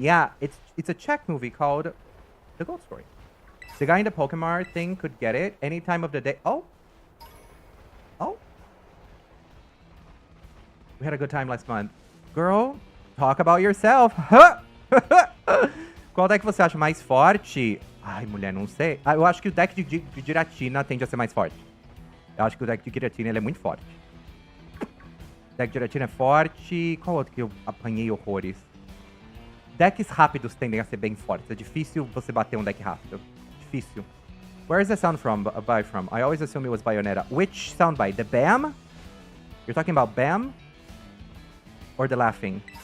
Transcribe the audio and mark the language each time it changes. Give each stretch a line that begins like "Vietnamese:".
English: Yeah, it's a Czech movie called The Goat Story. The guy in the Pokemon thing could get it any time of the day. Oh. We had a good time last month. Girl, talk about yourself.
Portuguese: Qual deck você acha mais forte? Ai, mulher, não sei. Eu acho que o deck de Giratina tende a ser mais forte. Eu acho que o deck de Giratina ele é muito forte. Deck de Giratina é forte. Qual outro que eu apanhei horrores? Decks rápidos tendem a ser bem fortes. É difícil você bater um deck rápido. Difícil.
English: Where is the sound from? From? I always assume it was Bayonetta. Which soundbite? The BAM? You're talking about BAM? Or the laughing?